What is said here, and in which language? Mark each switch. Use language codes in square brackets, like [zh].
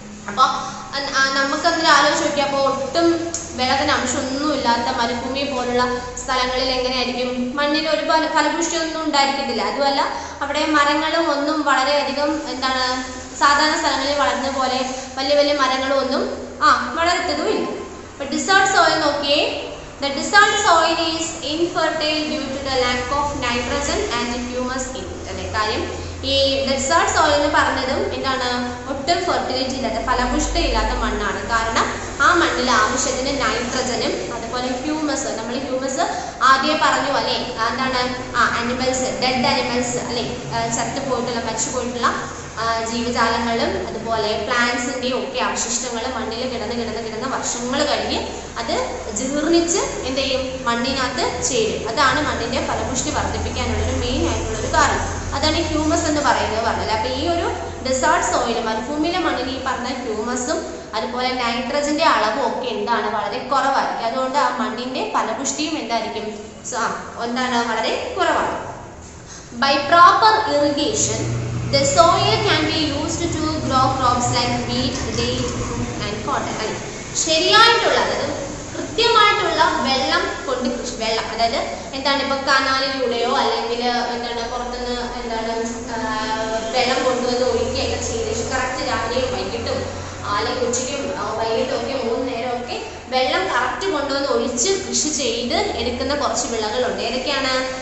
[ml] അപ്പൊ നമുക്കതിൽ ആലോചിച്ച് നോക്കിയാൽ അപ്പോൾ ഒട്ടും വെള്ളത്തിന് അംശമൊന്നും ഇല്ലാത്ത മരുഭൂമി പോലുള്ള സ്ഥലങ്ങളിൽ എങ്ങനെയായിരിക്കും മണ്ണിന് ഒരു ഫലപുഷ്ടിയൊന്നും ഉണ്ടായിരിക്കത്തില്ല. അതുമല്ല അവിടെ മരങ്ങളും ഒന്നും വളരെയധികം എന്താണ് സാധാരണ സ്ഥലങ്ങളിൽ വളർന്ന പോലെ വലിയ വലിയ മരങ്ങളും ഒന്നും വളരത്തതുമില്ല. അപ്പൊ ഡിസേർട്ട് സോയിൽ നോക്കിയേ, [en] the desert soil is infertile due to the lack of nitrogen and humus in it അല്ലെ. [ml] കാര്യം ഈ ഡെസേർട്ട് സോയിൽ എന്ന് പറഞ്ഞതും എന്താണ് ഒട്ടും ഫെർട്ടിലിറ്റി ഇല്ലാത്ത ഫലപുഷ്ടി ഇല്ലാത്ത മണ്ണാണ്. കാരണം ആ മണ്ണിൽ ആവശ്യത്തിന് നൈട്രജനും അതുപോലെ ഹ്യൂമസ്, നമ്മൾ ഹ്യൂമസ് ആദ്യമേ പറഞ്ഞു അല്ലെ, എന്താണ് ആനിമൽസ്, ഡെഡ് ആനിമൽസ് അല്ലെ, ചത്തുപോയിട്ടുള്ള മരിച്ചുപോയിട്ടുള്ള ജീവജാലങ്ങളും അതുപോലെ പ്ലാന്റ്സിൻ്റെയും ഒക്കെ അവശിഷ്ടങ്ങൾ മണ്ണിൽ കിടന്ന് വർഷങ്ങൾ കഴിഞ്ഞ് അത് ജീർണിച്ച് എന്ത് ചെയ്യും മണ്ണിനകത്ത് ചേരും. അതാണ് മണ്ണിന്റെ ഫലപുഷ്ടി വർദ്ധിപ്പിക്കാനുള്ളൊരു മെയിൻ ആയിട്ടുള്ളൊരു കാരണം. അതാണ് ഹ്യൂമസ് എന്ന് പറയുന്നത് പറഞ്ഞത്. അപ്പൊ ഈ ഒരു ഡെസേർട്ട് സോയിൽ മരുഭൂമിയിലെ മണ്ണിൽ ഈ പറഞ്ഞ ഹ്യൂമസും അതുപോലെ നൈട്രജന്റെ അളവും ഒക്കെ എന്താണ് വളരെ കുറവായിരിക്കും. അതുകൊണ്ട് ആ മണ്ണിന്റെ ഫലപുഷ്ടിയും എന്തായിരിക്കും എന്താണ് വളരെ കുറവാണ്. [en] By proper irrigation the soil can be used to grow crops like wheat, date, fruit and cotton. [ml] അല്ലെ, ശരിയായിട്ടുള്ള അതായത് കൃത്യമായിട്ടുള്ള വെള്ളം കൊണ്ട് കൃഷി, വെള്ളം അതായത് എന്താണ് ഇപ്പൊ കനാലിലൂടെയോ അല്ലെങ്കിൽ എന്താണ് പുറത്തുനിന്ന് എന്താണ് വെള്ളം കൊണ്ടുവന്ന് ഒഴിക്കുകയൊക്കെ ചെയ്ത് കറക്റ്റ് രാവിലെയും വൈകിട്ടും അല്ലെങ്കിൽ ഉച്ചയ്ക്കും വൈകിട്ടും ഒക്കെ 3 നേരമൊക്കെ വെള്ളം കറക്റ്റ് കൊണ്ടുവന്ന് ഒഴിച്ച് കൃഷി ചെയ്ത് എടുക്കുന്ന കുറച്ച് വിളകളുണ്ട്. ഏതൊക്കെയാണ്?